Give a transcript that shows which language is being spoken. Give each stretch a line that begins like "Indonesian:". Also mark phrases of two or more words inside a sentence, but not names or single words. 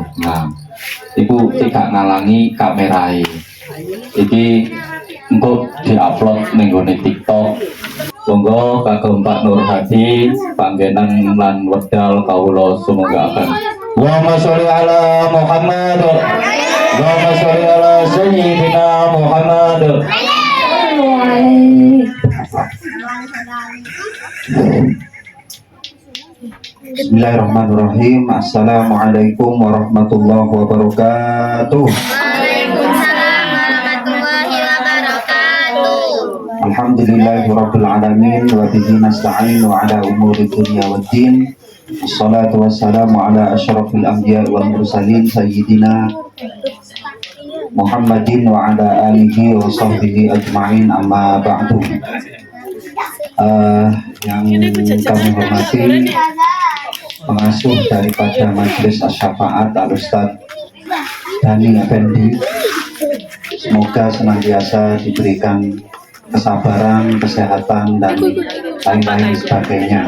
Javanese: Nah, iku tidak ngalangi kamerae. Iki engko diupload ning gone TikTok. Monggo kagem Pak Nur Hadi panggenan lan wedal kawula sumanggaken.
Arabic: اللهم صل على محمد. اللهم صل على سيدنا محمد. Bismillahirrahmanirrahim. السلام عليكم ورحمة الله وبركاته. وعليكم السلام ورحمة الله وبركاته. الحمد لله رب العالمين وبه نستعين وعلى أمور الدنيا والدين. والصلاة والسلام على أشرف الأنبياء والمرسلين سيدنا محمد وعلى آله وصحبه أجمعين أما بعد.
Indonesian: Yang kami hormati pengasuh daripada Majelis Asy-Syafaat Al-Ustaz Dhani Effendi, semoga senantiasa diberikan kesabaran, kesehatan, dan lain-lain sebagainya.